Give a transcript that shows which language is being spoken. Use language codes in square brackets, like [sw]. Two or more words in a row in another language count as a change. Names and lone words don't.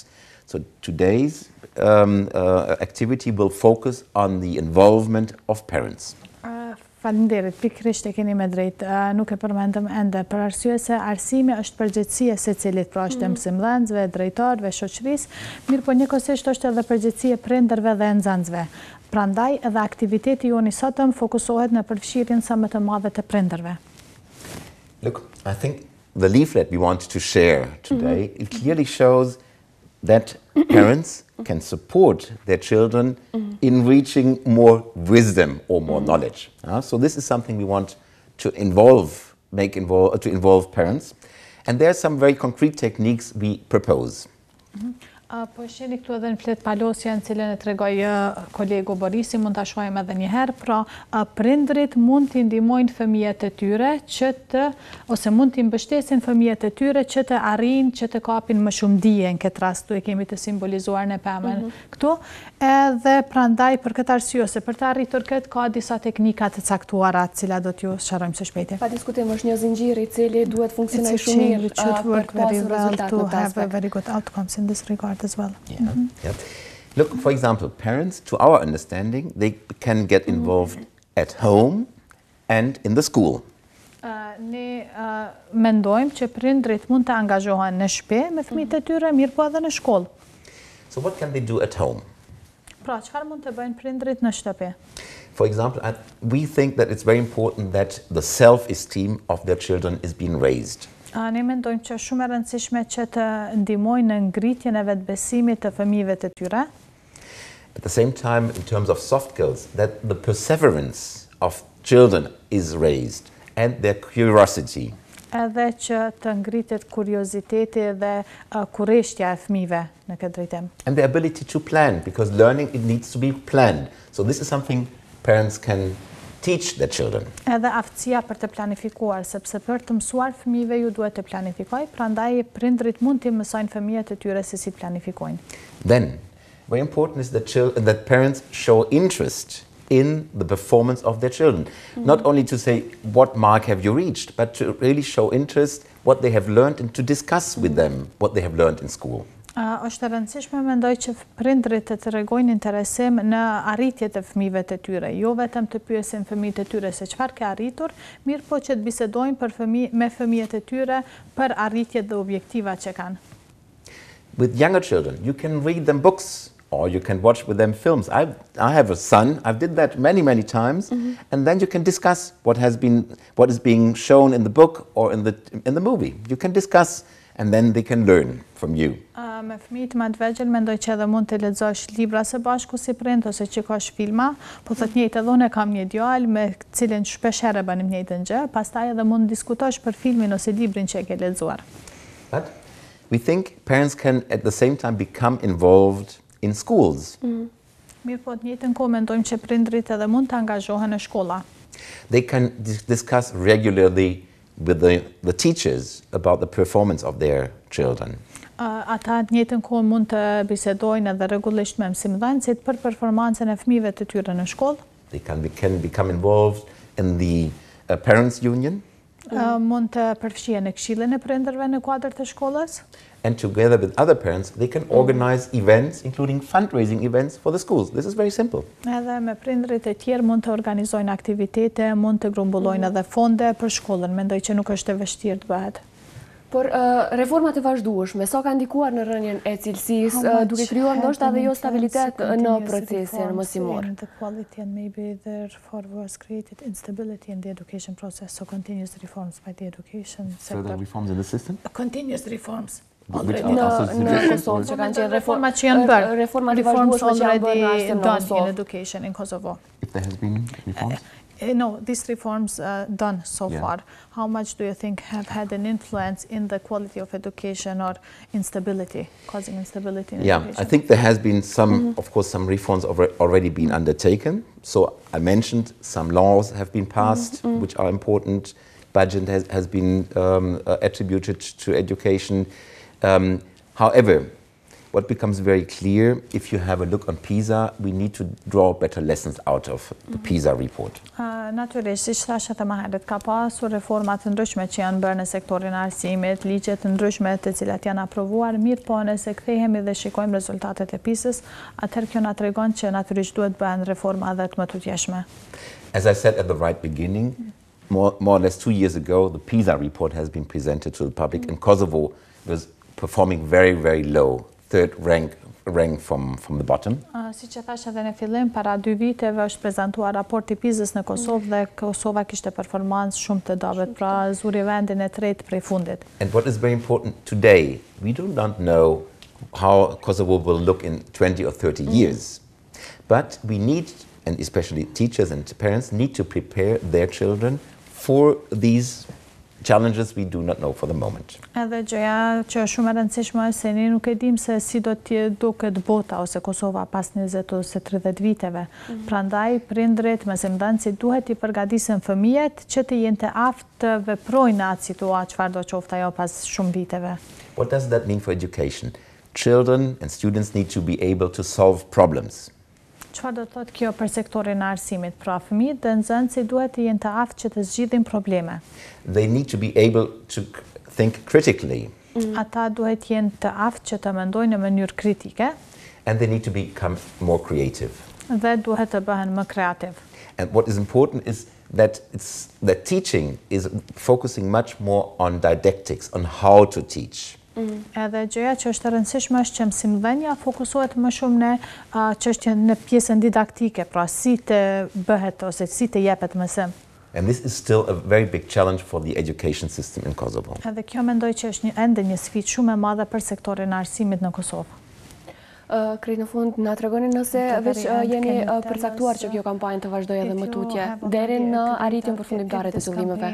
[en] So today's activity will focus on the involvement of parents. [sq] Faleminderit, pikërisht e keni me drejt, nuk e përmendëm ende, për arsye se arsimi është përgjegjësia e secilit, pra është e mësimdhënësve, drejtorëve, shoqërisë, mirë po njëkohësisht është edhe përgjegjësia e prindërve dhe nxënësve. Prandaj edhe aktiviteti joni sotëm fokusohet në përfshirjen sa më të madhe të prindërve. [en] Look, I think the leaflet we want to share today, it clearly shows that parents can support their children in reaching more wisdom or more knowledge. So this is something we want to involve parents. And there are some very concrete techniques we propose. [sq] Po sheni këtu edhe në flet palosja në cilën e tregoj kolegu Borisi, mund ta shohim edhe një herë, pra prindërit mund t'i ndihmojnë fëmijët e tyre ose mund t'i mbështesin fëmijët e tyre që të arrijnë që të kapin më shumë dije, në këtë rast tu e kemi të simbolizuar në pemën këtu, edhe prandaj për këtë arsye se për të arritur këtë ka disa teknika të caktuara të cilat do t'ju sqarojmë së shpejti. Pa diskutim është një zinxhir i cili duhet funksionojë shumë mirë për të pasur rezultate në të aspekt. [en] Very good outcomes in this regard as well. Yeah. Look, for example, parents, to our understanding, they can get involved at home and in the school. [sq] Ne mendojmë që prindrit mund të angazhohen në shtëpi me fëmijët e tyre, mirë po edhe në shkollë. [en] So what can they do at home? [sq] Pra, çfarë mund të bëjnë prindrit në shtëpi? [en] For example, we think that it's very important that the self-esteem of their children is being raised. [sq] Ne mendojmë që shumë e rëndësishme që të ndihmojnë në ngritjen e vetbesimit të fëmijëve të tyre. [en] At the same time, in terms of soft skills, that the perseverance of children is raised and their curiosity. [sq] Edhe që të ngritet kurioziteti dhe kurreshtja e fëmijëve në këtë drejtim. [en] And the ability to plan, because learning it needs to be planned. So this is something parents can teach their children. [sq] Edhe aftësia për të planifikuar, sepse për të mësuar fëmijëve ju duhet të planifikojnë, prandaj prindrit mund të mësojnë fëmijët e tyre se si të planifikojnë. [en] Then, very important is that parents show interest in the performance of their children. Not only to say, what mark have you reached, but to really show interest, what they have learned, and to discuss with them what they have learned in school. [sq] Është e rëndësishme mendoj që prindrit të tregojnë interesim në arritjet e fëmijëve të tyre, jo vetëm të pyesin fëmijët e tyre se çfarë ke arritur, mirë po që të bisedojnë me fëmijët e tyre për arritjet dhe objektivat që kanë. [en] With younger children, you can read them books or you can watch with them films. I have a son, I've did that many times, and then you can discuss what is being shown in the book or in the movie. You can discuss and then they can learn from you. [sq] Me fëmijët më të vegjël mendoj që edhe mund të lexosh libra së bashku si prind ose qikosh filma, po thot njëjtë edhe unë kam një djalë me cilin shpesh herë bënim njëjtën gjë, pastaj edhe mund diskutosh për filmin ose librin që e ke lexuar. [en] But we think parents can at the same time become involved in schools. [sq] Mirë po të njëjtën kohë mendojmë që prindrit edhe mund të angazhohen në shkolla. [en] They can discuss regularly with the teachers about the performance of their children. [sq] Ata të njëjtën kohë mund të bisedojnë edhe rregullisht me mësimdhënësit për performancën e fëmijëve të tyre në shkollë. [en] They can become involved in the parents' union. [sq] Mund të përfshihen në këshillin e prindërve në kuadër të shkollës. [en] And together with other parents, they can organize events, including fundraising events for the schools. This is very simple. [sq] Edhe me prindrit e tjerë mund të organizojnë aktivitete, mund të grumbullojnë edhe fonde për shkollën. Mendoj që nuk është e vështirë të bëhet. Por reformat e vazhdueshme, sa ka ndikuar në rënien e cilësisë, duke krijuar ndoshta edhe jo stabilitet në procesin mësimor. [en] The quality and maybe therefore was created instability in the education process, so continuous reforms by the education sector. Further reforms in the system? Continuous reforms. [sq] Në Kosovë që kanë qenë reformat që janë bërë. Reformat e vazhdueshme që janë bërë në arsye në done Kosovë. [en] in education in Kosovo. If there has been reforms? No, these reforms done so far, how much do you think have had an influence in the quality of education or instability, causing instability in education? I think there has been some, of course, some reforms already been undertaken. So I mentioned some laws have been passed, which are important. Budget has been attributed to education. However, what becomes very clear, if you have a look on PISA, we need to draw better lessons out of the PISA report. [sq] Natyrisht, siç thashë edhe më herët, ka pasur reforma të ndryshme që janë bërë në sektorin e arsimit, ligje të ndryshme të cilat janë aprovuar, mirë po nëse kthehemi dhe shikojmë rezultatet e PISA-s, atëherë kjo na tregon që natyrisht duhet bëhen reforma edhe të mëtutjeshme. [en] As I said at the right beginning, more or less 2 years ago, the PISA report has been presented to the public, and Kosovo was performing very, very low, third rank from the bottom. [sq] Si që thash edhe në fillim, para 2 viteve është prezentuar raporti PISA-s në Kosovë dhe Kosova kishte performancë shumë të dobët, pra zuri vendin e tretë prej fundit. [en] And what is very important today, we do not know how Kosovo will look in 20 or 30 years. But we need, and especially teachers and parents, need to prepare their children for these challenges we do not know for the moment. [sq] Edhe gjëja që është shumë e rëndësishme është se ne nuk e dim se si do të duket bota ose Kosova pas 20 ose 30 viteve. Prandaj prindërit, mësimdhënësit duhet i përgatisin fëmijët që të jenë të aftë të veprojnë në atë situatë çfarë do qoftë ajo pas shumë viteve. [en] What does that mean for education? Children and students need to be able to solve problems. [sq] Çfarë do të thotë kjo për sektorin e arsimit? Pra fëmijët dhe nxënësit duhet të jenë të aftë që të zgjidhin probleme. [en] They need to be able to think critically. [sq] Ata duhet të jenë të aftë që të mendojnë në mënyrë kritike. [en] And they need to become more creative. [sq] Dhe duhet të bëhen më kreativ. [en] And what is important is that teaching is focusing much more on didactics, on how to teach. [sq] Edhe gjëja që është e rëndësishme është që mësimdhënia fokusohet më shumë në çështjen në pjesën didaktike, pra si të bëhet ose si të jepet mësim. [en] And this is still a very big challenge for the education system in Kosovo. [sq] Edhe kjo mendoj që është ende një sfidë shumë e madhe për sektorin e arsimit në Kosovë. Krejt në fund, na tregoni nëse veç jeni përcaktuar që kjo kampanjë të vazhdojë edhe më tutje deri në arritjen përfundimtare të qëllimeve.